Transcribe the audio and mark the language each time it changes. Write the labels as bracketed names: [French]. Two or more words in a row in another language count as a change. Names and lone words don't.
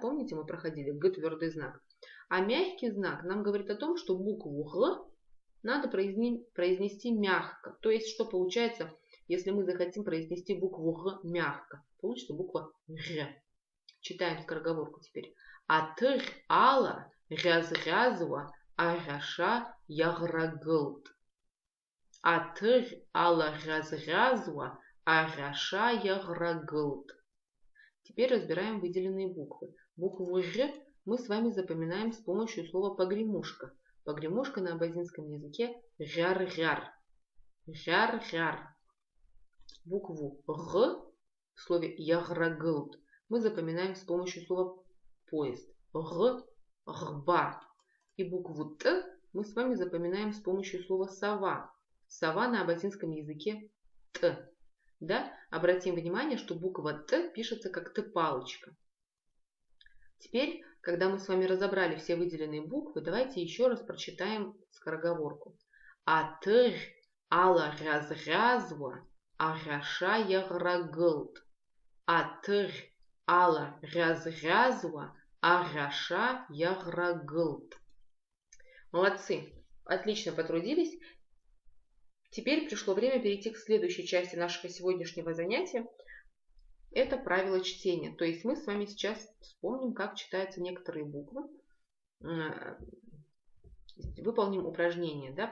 [Russian] Помните, мы проходили Г твердый знак. А мягкий знак нам говорит о том, что букву Г надо произнести мягко. То есть, что получается, если мы захотим произнести букву Г мягко? Получится буква Ж. Читаем скороговорку теперь. [Abaza] Атыр ала разразуа араша яграгылт. Атыр ала разразуа араша яграгылт. [Russian] Теперь разбираем выделенные буквы. Букву Ж мы с вами запоминаем с помощью слова погремушка. Погремушка на абазинском языке жар-жар. Жар-жар. Букву Г в слове яграгылт мы запоминаем с помощью слова поезд. Гба. И букву Т мы с вами запоминаем с помощью слова сова. Сова на абазинском языке т. Да? Обратим внимание, что буква т пишется как т-палочка. Теперь, когда мы с вами разобрали все выделенные буквы, давайте еще раз прочитаем скороговорку. [Abaza] Атыр ала разразва араша яграгылт. Атыр ала разразва араша яграгылт. [Russian] Молодцы! Отлично потрудились. Теперь пришло время перейти к следующей части нашего сегодняшнего занятия. Это правило чтения. То есть мы с вами сейчас вспомним, как читаются некоторые буквы. Выполним упражнение. Да?